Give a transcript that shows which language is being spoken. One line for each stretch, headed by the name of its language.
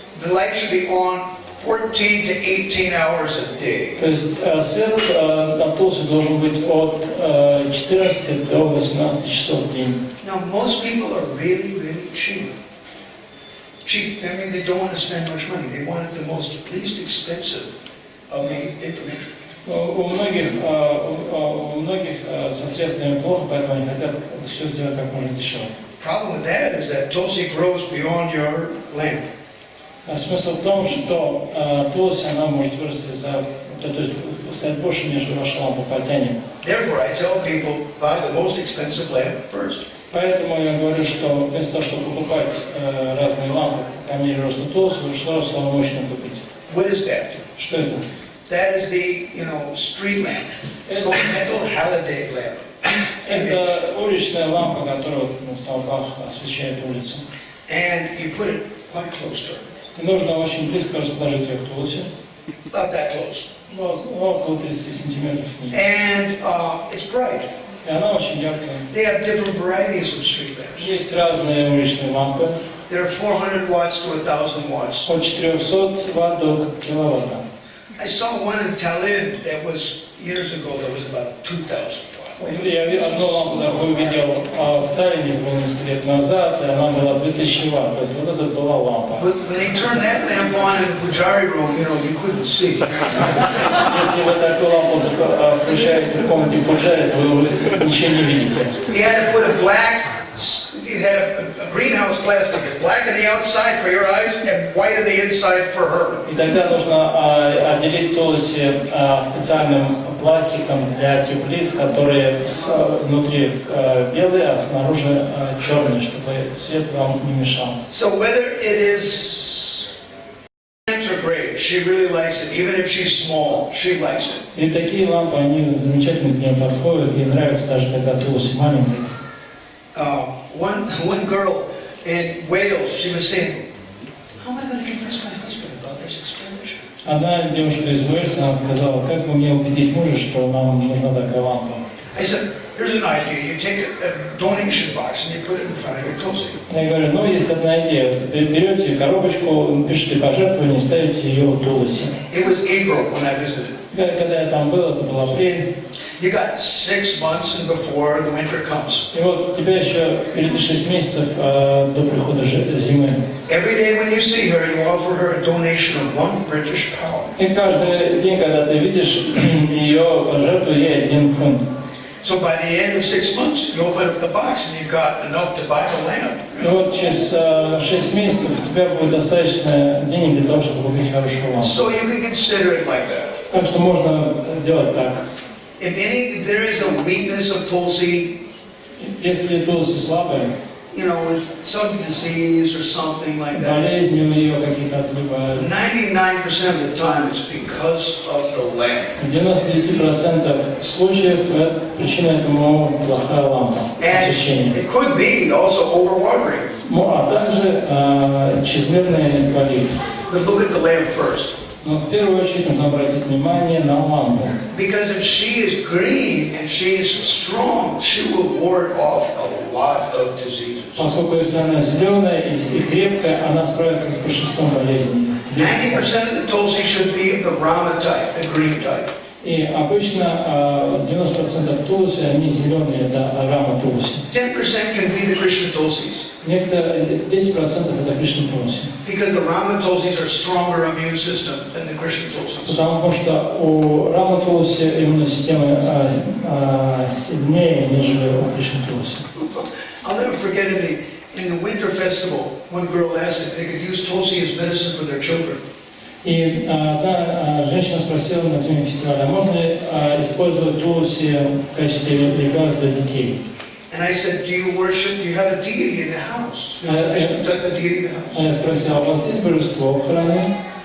English: The light should be on 14 to 18 hours a day.
Russian: То есть свет на тулусе должен быть от 14 до 18 часов в день.
English: Now, most people are really, really cheap. Cheap, I mean, they don't want to spend much money. They want the most least expensive of the information.
Russian: У многих со средствами плохо, поэтому они хотят все сделать как можно дешевле.
English: Problem with that is that Tulsi grows beyond your lamp.
Russian: Смысл в том, что тулси, она может вырасти то есть стать больше, нежели ваша лампа потянет.
English: Therefore, I tell people, buy the most expensive lamp first.
Russian: Поэтому я говорю, что вместо того, чтобы покупать разные лампы по мере роста тулуса, лучше сразу самую мощную купить.
English: What is that?
Russian: Что это?
English: That is the, street lamp. It's called mental holiday lamp.
Russian: Это уличная лампа, которая на столбах освещает улицу.
English: And you put it quite close to her.
Russian: И нужно очень близко расположить ее к тулусе.
English: About that close.
Russian: Около 30 сантиметров к ней.
English: And it's bright.
Russian: И она очень яркая.
English: They have different varieties of street lamps.
Russian: Есть разные уличные лампы.
English: There are 400 watts to 1,000 watts.
Russian: От 400 ватт до киловатта.
English: I saw one in Tallinn that was, years ago, that was about 2,000 watts.
Russian: Я одну лампу такую видел в Таллине, было несколько лет назад, и она была 2000 ватт. Вот это была лампа.
English: But when they turned that lamp on in the pujari room, you couldn't see.
Russian: Если вы такую лампу включаете в комнате пуджари, то вы ничего не видите.
English: He had to put a greenhouse plastic, black on the outside for your eyes and white on the inside for her.
Russian: И тогда нужно отделить тулуси специальным пластиком для теплиц, которые внутри белые, а снаружи черные, чтобы свет вам не мешал.
English: So whether it is lamps are great, she really likes it. Even if she's small, she likes it.
Russian: И такие лампы, они замечательно к ним подходят, ей нравится даже когда тулуси маленький.
English: One girl in Wales, she was saying, how am I going to convince my husband about this expenditure?
Russian: Одна девушка из Уэльса, она сказала, как бы мне убедить мужа, что нам нужна такая лампа.
English: I said, here's an idea. You take a donation box and you put it in front of your tulsi.
Russian: Я говорю, есть одна идея. Вы берете коробочку, пишите пожертвование, ставите ее в тулусе.
English: It was April when I visited.
Russian: Когда я там был, это был апрель.
English: You got 6 months and before the winter comes.
Russian: И вот у тебя еще впереди 6 месяцев до прихода зимы.
English: Every day when you see her, you offer her a donation of 1 British pound.
Russian: И каждый день, когда ты видишь ее, жертву ей 1 фунт.
English: So by the end of 6 months, you open up the box and you've got enough to buy the lamp.
Russian: И вот через 6 месяцев у тебя будет достаточно денег для того, чтобы купить хорошую лампу.
English: So you can consider it like that.
Russian: Так что можно делать так.
English: If there is a weakness of tulsi,
Russian: Если тулси слабые,
English: with some disease or something like that,
Russian: болезни у нее какие-то отбивают.
English: 99% of the time it's because of the lamp.
Russian: В 99% случаев причина этому плохая лампа,
English: And
Russian: освещение.
English: it could be also overwatering.
Russian: А также чрезмерный полив.
English: But look at the lamp first.
Russian: Но в первую очередь нужно обратить внимание на лампу.
English: Because if she is green and she is strong, she will ward off a lot of diseases.
Russian: Поскольку если она зеленая и крепкая, она справится с большинством болезней.
English: 90% of the tulsi should be of the Rama type, the green type.
Russian: И обычно 90% тулуси, они зеленые, это рама тулуси.
English: 10% can be the Krishna tulsis.
Russian: Некоторые 10% это Кришна тулуси.
English: Because the Rama tulsis are stronger immune system than the Krishna tulsis.
Russian: Потому что у рама тулуси иммунная система сильнее, нежели у Кришна тулуси.
English: I'll never forget in the winter festival, one girl asked if they could use tulsi as medicine for their children.
Russian: И одна женщина спросила на зимнем фестивале, можно ли использовать тулуси в качестве лекарств для детей?
English: And I said, do you have a deity in the house? A deity in the house?
Russian: Я спросил, у вас есть божество в храме?